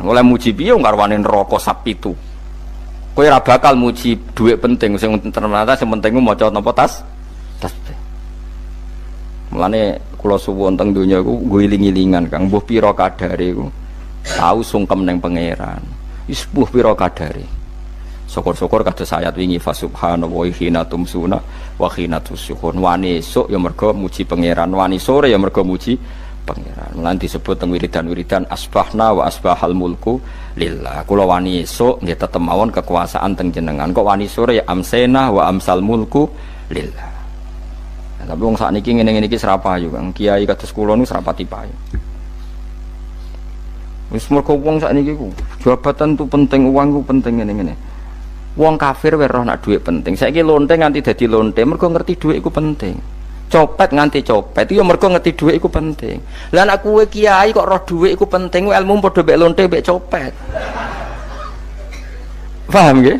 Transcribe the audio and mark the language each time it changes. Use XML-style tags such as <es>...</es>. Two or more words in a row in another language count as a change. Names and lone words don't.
<jv>Oleh muji piye ngarwani neraka sapi itu. Kowe ora bakal muji duit penting sing ternyata sing penting ku maca napa tas. Mulane kula suwun teng donya iku ngiling-ilingan Kang mbuh pira kadare iku. Tau sungkem ning pangeran. Wis mbuh pira kadare. Syukur-syukur kados ayat wingi</jv> <ar>فسبحان الله حين تمسون وحين تصبحون.</ar> <jv>Wani esuk ya mergo muji pangeran, wani sore ya mergo muji pangeran. Mulane disebut teng wiridan-wiridan</jv> <ar>أصبحنا وأصبح الملك لله.</ar> <jv>Kula wani esuk nggih tetep mawon kekuasaan teng jenengan. Kok wani sore ya</jv> <ar>أمسينا وأمسى الملك لله.</ar> <jv>Nah, tapi wong sakniki ngene-ngene iki serapayu Kang. Kiai kados kula niku serapati payu. Wis mergo wong sakniki ku jabatan tu penting, uang ku penting ngene-ngene. Wong kafir wae roh nak dhuwit penting. Saiki lonte nganti dadi lonte mergo ngerti dhuwit iku penting. Copet nganti copet itu ya mergo ngerti dhuwit iku penting. Lah nek kowe kiai kok roh dhuwit iku penting, ilmu padha mek lonte mek copet. Paham nggih?</jv>